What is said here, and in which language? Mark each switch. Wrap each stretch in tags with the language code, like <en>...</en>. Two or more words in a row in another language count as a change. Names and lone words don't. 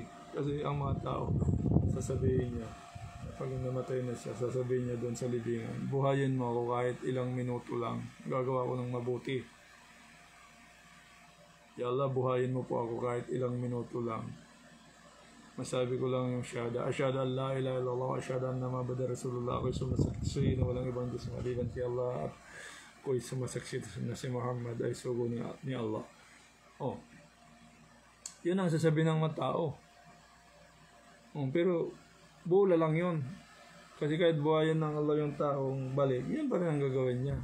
<tl>Kasi ang mga tao, sasabihin niya, pag namatay na siya, sasabihin niya doon sa libingan, buhayin mo ako kahit ilang minuto lang, gagawa ko ng mabuti.</tl> <ar>يا الله,</ar> <tl>buhayin mo po ako kahit ilang minuto lang. Masabi ko lang yung syahada.</tl> <ar>أشهد أن لا إله إلا الله، أشهد أن محمدا رسول الله.</ar> <tl>Ako'y sumasaksi na walang ibang Diyos maliban kay Allah. At ako'y sumasaksi na si Muhammad ay sugo ni Allah. Yun ang sasabihin ng mga tao. Pero bula lang yun. Kasi kahit buhayin ng Allah yung taong balik, yun pa rin ang gagawin niya.</tl>